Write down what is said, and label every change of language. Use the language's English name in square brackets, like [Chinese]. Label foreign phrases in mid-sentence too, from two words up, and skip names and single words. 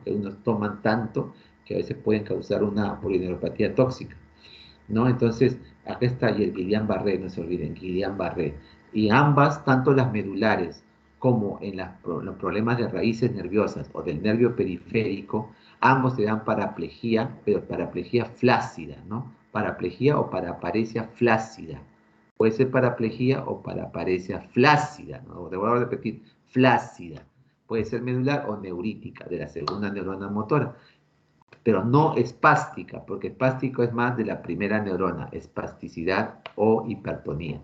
[Spanish] Que unos toman tanto que a veces pueden causar una polineuropatía tóxica, ¿no? Entonces, acá está, y el Guillain-Barré, no se olviden, Guillain-Barré. Y ambas, tanto las medulares como en los problemas de raíces nerviosas o del nervio periférico, ambos te dan paraplegia, pero paraplegia flácida, ¿no? Paraplegia o paraparesia flácida. Puede ser paraplegia o paraparesia flácida, ¿no? Te voy a repetir, flácida. Puede ser medular o neurítica, de la segunda neurona motora, pero no espástica, porque espástico es más de la primera neurona, espasticidad o hipertonía.